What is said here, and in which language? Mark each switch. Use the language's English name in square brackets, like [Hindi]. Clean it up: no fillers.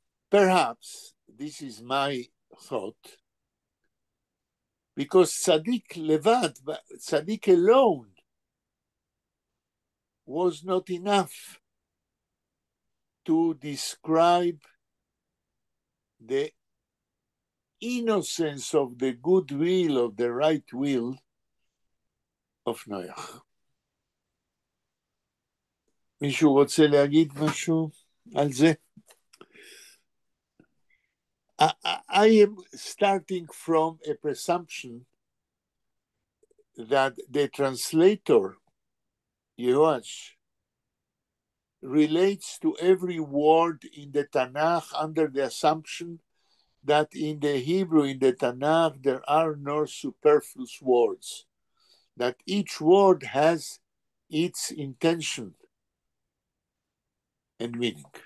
[English] Perhaps this is my thought, because [Hebrew] tzaddik levad, tzaddik [English] alone, was not enough to describe the innocence of the goodwill, of the right will of Noach. [Hebrew] מישהו רוצה להגיד משהו על זה? [English] I am starting from a presumption that the translator, Yehoash, relates to every word in the Tanakh under the assumption that in the Hebrew, in the Tanakh, there are no superfluous words, that each word has its intention and meaning.